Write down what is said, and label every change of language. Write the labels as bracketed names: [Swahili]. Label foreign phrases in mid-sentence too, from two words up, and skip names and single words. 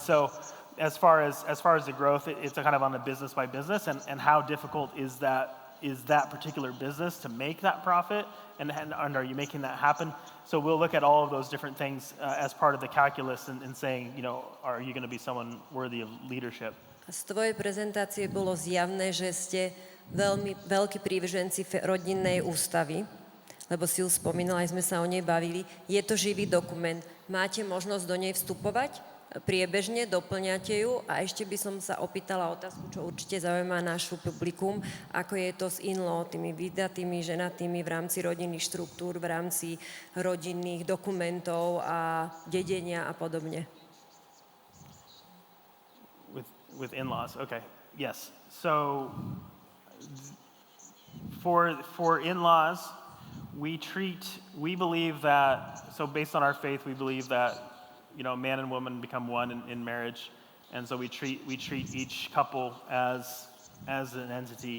[English] So as far as the growth, it's kind of on a business by business and how difficult is that particular business to make that profit, and are you making that happen? So we'll look at all of those different things as part of the calculus and saying, are you going to be someone worthy of leadership? [Slovak] Z tvojej prezentácie bolo zjavné, že ste veľmi veľkí prívrženci rodinnej ústavy, lebo si ju spomínala, aj sme sa o nej bavili. Je to živý dokument. Máte možnosť do nej vstupovať priebežne, doplňate ju a ešte by som sa opýtala otázku, čo určite zaujíma našu publikum, ako je to s in-law, tými vydatými, ženatými v rámci rodinných štruktúr, v rámci rodinných dokumentov a dedenia a podobne. [English] With in-laws, okay, yes. So for in-laws, we believe that, so based on our faith, we believe that, man and woman become one in marriage, and so we treat each couple as an entity.